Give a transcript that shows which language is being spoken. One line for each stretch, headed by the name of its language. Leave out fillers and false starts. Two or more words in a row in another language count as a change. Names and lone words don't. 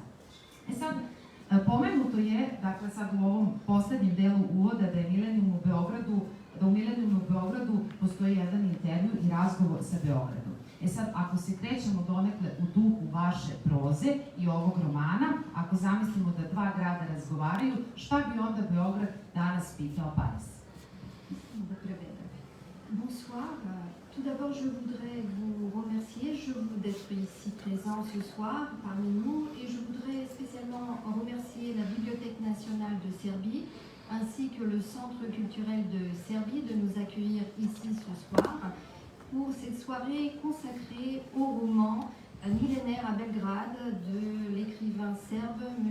Serbian: Sad, pomenuto je, dakle sad u ovom poslednjem delu uvoda, da je Milenijum u Beogradu, da u Milenijumu u Beogradu postoji jedan intervju i razgovor sa Beogradom. Sad, ako se krećemo donekle u duhu vaše proze i ovog romana, ako zamislimo da dva grada razgovaraju, šta bi onda Beograd danas pitao Pariz?
French: Bonsoir. Tout d'abord, je voudrais vous remercier d'être ici présent ce soir parmi nous et je voudrais spécialement remercier la Bibliothèque nationale de Serbie ainsi que le Centre culturel de Serbie de nous accueillir ici ce soir pour cette soirée consacrée au roman Millénaire à Belgrade de l'écrivain serbe M.